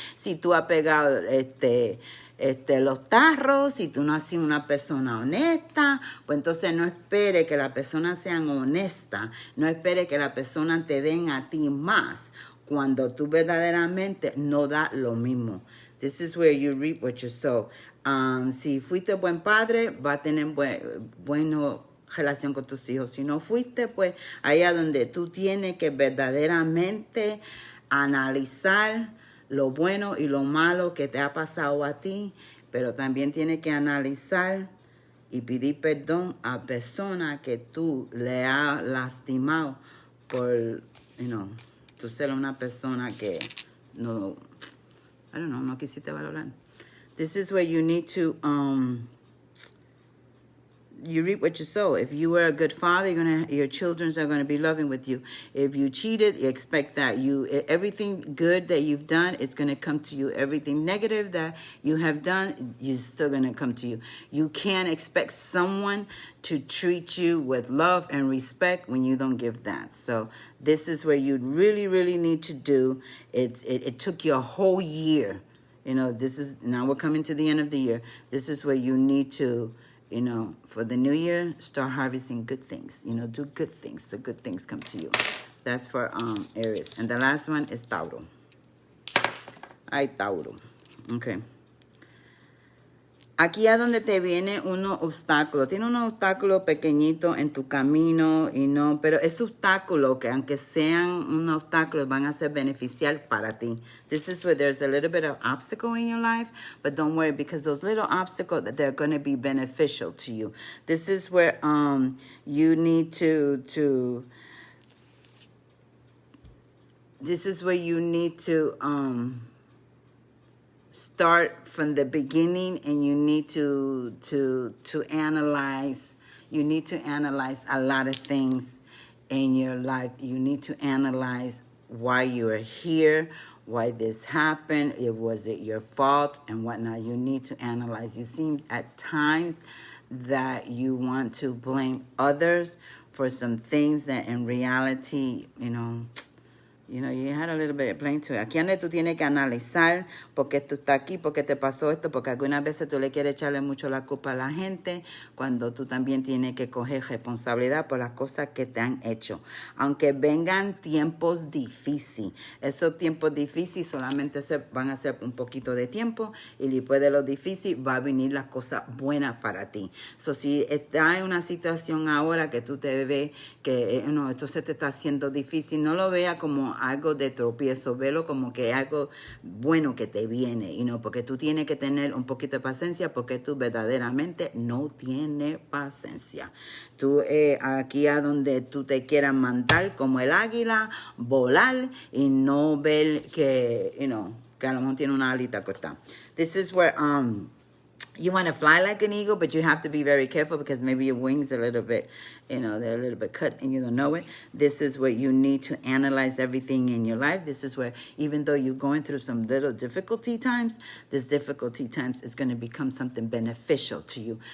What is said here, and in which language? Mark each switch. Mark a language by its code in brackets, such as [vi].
[es] Si tú has pegado los tarros, si tú no has sido una persona honesta, pues entonces no espere que las personas sean honestas, no espere que las personas te den a ti más, cuando tú verdaderamente no das lo mismo. [en] This is where you reap what you sow. [es] Si fuiste buen padre, va a tener buena relación con tus hijos. Si no fuiste, pues allá donde tú tienes que verdaderamente analizar lo bueno y lo malo que te ha pasado a ti, pero también tienes que analizar y pedir perdón a personas que tú le has lastimado por, tú ser una persona que no quisiste valorar. [en] This is where you need to, you reap what you sow. If you were a good father, your children are going to be loving with you. If you cheated, you expect that. Everything good that you've done, it's going to come to you. Everything negative that you have done, is still going to come to you. You can't expect someone to treat you with love and respect when you don't give that. So this is where you really, really need to do. It took you a whole year. Now we're coming to the end of the year. This is where you need to, for the new year, start harvesting good things. Do good things so good things come to you. That's for Aries. And the last one is Tauro. Ay, Tauro. Okay. [es] Aquí es donde te viene unos obstáculos. Tiene unos obstáculos pequeñitos en tu camino pero esos obstáculos, que aunque sean unos obstáculos, van a ser beneficial para ti. [en] This is where there's a little bit of obstacle in your life, but don't worry, because those little obstacles, they're going to be beneficial to you. This is where you need to this is where you need to start from the beginning, and you need to analyze. You need to analyze a lot of things in your life. You need to analyze why you are here, why this happened, was it your fault, and whatnot. You need to analyze. You seem at times that you want to blame others for some things that in reality, you had a little bit of blame to it. [es] Aquí donde tú tienes que analizar por qué tú estás aquí, por qué te pasó esto, porque algunas veces tú le quieres echarle mucho la culpa a la gente, cuando tú también tienes que coger responsabilidad por las cosas que te han hecho. Aunque vengan tiempos difíciles, esos tiempos difíciles solamente van a ser un poquito de tiempo, y después de lo difícil va a venir las cosas buenas para ti. So, si estás en una situación ahora que tú te ves que esto se te está haciendo difícil, no lo veas como algo de tropiezo, velo como que algo bueno que te viene, porque tú tienes que tener un poquito de paciencia, porque tú verdaderamente no tienes paciencia. Tú aquí a donde tú te quieras mandar como el águila, volar y no ver que, que a lo mejor tiene una alita cortada. [en] This is where, you want to fly like an eagle, but you have to be very careful because maybe your wings are a little bit, they're a little bit cut and you don't know it. This is where you need to analyze everything in your life. This is where, even though you're going through some little difficulty times, this difficulty times is going to become something beneficial to you.